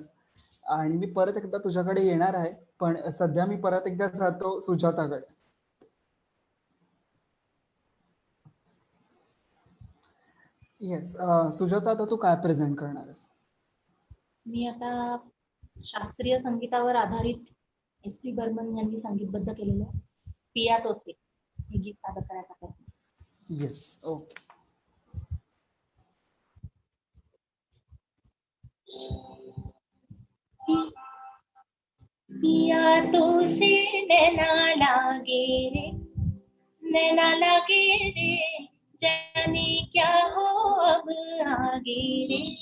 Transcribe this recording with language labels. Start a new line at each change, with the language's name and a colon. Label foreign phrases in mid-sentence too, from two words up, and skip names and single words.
Marathi: आणि मी परत एकदा तुझ्याकडे येणार आहे, पण सध्या मी परत एकदा जातो सुजाताकडे. येस सुजाता, आता तू काय प्रेझेंट करणार आहेस? मी आता शास्त्रीय संगीतावर आधारित S.P. बर्मन यांनी संगीतबद्ध केलेलं पिया तोसे हे गीत सादर करायचा प्रयत्न.
English: yes, okay.
Hindi: पिया तोसे नैना लागे रे जाने क्या हो अब आगे रे.